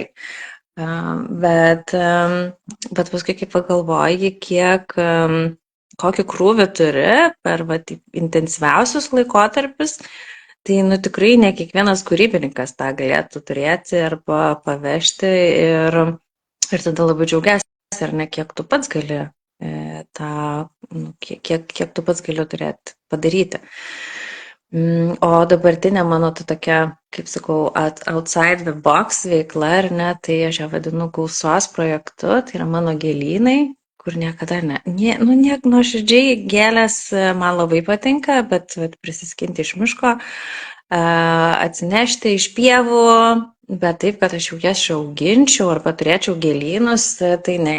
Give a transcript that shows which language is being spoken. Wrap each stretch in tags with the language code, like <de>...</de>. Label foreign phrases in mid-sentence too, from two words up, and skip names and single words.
<lt>Bet paskui, kai pagalvoji, kokį krūvį turi per intensyviausius laikotarpius, tai tikrai ne kiekvienas kūrybininkas tą galėtų turėti arba pavežti ir tada labai džiaugiasi, ar ne, kiek tu pats gali kiek tu pats gali turėti padaryti. O dabartinė mano tokia, kaip sakau,</lt> <en>outside the box</en> <lt>veikla, ar ne, tai aš ją vadinu gausos projektu, tai yra mano gėlynai, kur niekada nuoširdžiai gėlės man labai patinka, bet prisiskinti iš miško, atsinešti iš pievų, bet taip, kad aš jau jas auginčiau arba turėčiau gėlynus, tai ne.</lt>